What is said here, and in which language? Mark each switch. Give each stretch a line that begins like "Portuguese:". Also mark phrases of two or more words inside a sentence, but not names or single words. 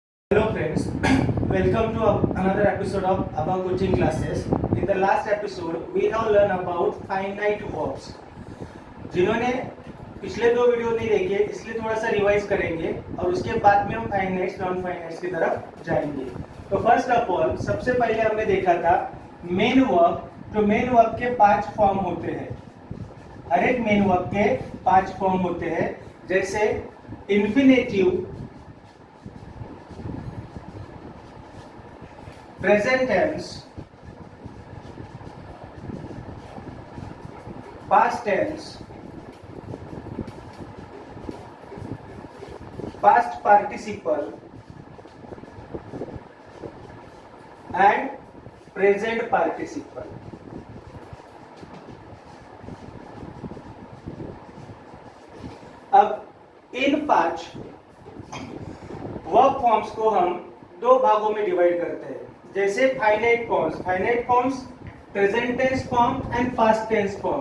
English: Hello friends, welcome to another episode of our coaching classes. In the last episode, we have learned about finite verbs.
Hindi: जिन्होंने पिछले दो वीडियो नहीं देखे इसलिए थोड़ा सा रिवाइज करेंगे और उसके बाद में हम
English: finites non finites
Hindi: की तरफ जाएंगे। तो
English: first of all
Hindi: सबसे पहले हमने देखा था
English: main verb.
Hindi: जो
English: main verb
Hindi: के 5 फॉर्म होते हैं, हर एक
English: main verb
Hindi: के 5 फॉर्म होते हैं, जैसे इंफिनेटिव,
English: present tense, past tense, past participle and present participle.
Hindi: अब इन 5
English: verb forms
Hindi: को हम दो भागों में डिवाइड करते हैं, जैसे
English: finite forms, present tense form and past tense form.